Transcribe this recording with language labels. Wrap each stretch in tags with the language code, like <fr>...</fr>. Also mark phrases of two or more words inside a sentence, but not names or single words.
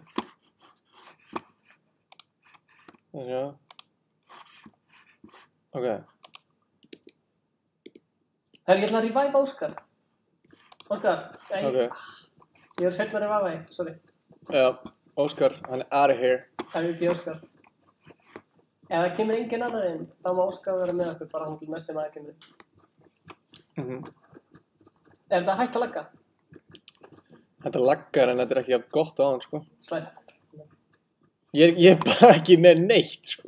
<is>Hvað er það? Ok. Herri, ég ætla að revive Óskar. Óskar, nei. Ok. Ég er sett með</is> <en>revive, sorry.</en> <is>Já, Óskar, hann er</is> <en>out of here.</en> <is>Það er upp í Óskar. Ef það kemur engin annar inn, þá má Óskar vera með okkur, bara hann til næstu maður kemur. Er þetta hægt að lagga? Þetta laggar en þetta er ekki gott á hann, sko. Slæmt. Ég er bara ekki með neitt, sko.</is>